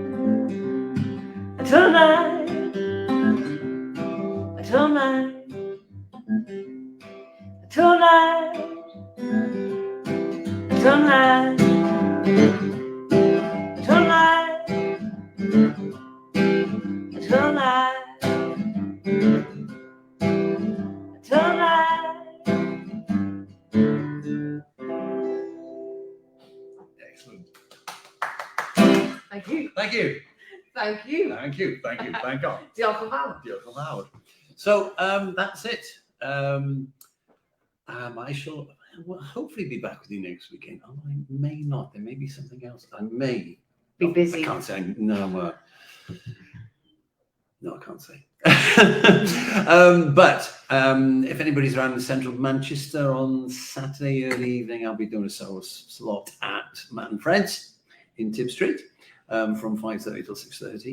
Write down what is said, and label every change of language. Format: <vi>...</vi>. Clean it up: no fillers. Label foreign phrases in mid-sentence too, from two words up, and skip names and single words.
<en>Tonight, tonight, tonight, tonight, tonight, tonight, tonight. Excellent. Thank you. Thank you. Thank you. Thank you. Thank you. Thank God.</en> <cy>Diolch yn fawr. Diolch yn fawr.</cy> <en>So that's it. I shall will hopefully be back with you next weekend. I may not. There may be something else. I may Be busy. I can't say. No, no, I can't say. But if anybody's around in central Manchester on Saturday early evening, I'll be doing a solo slot at Matt and Fred's in Tib Street from 5:30 till 6:30.</en>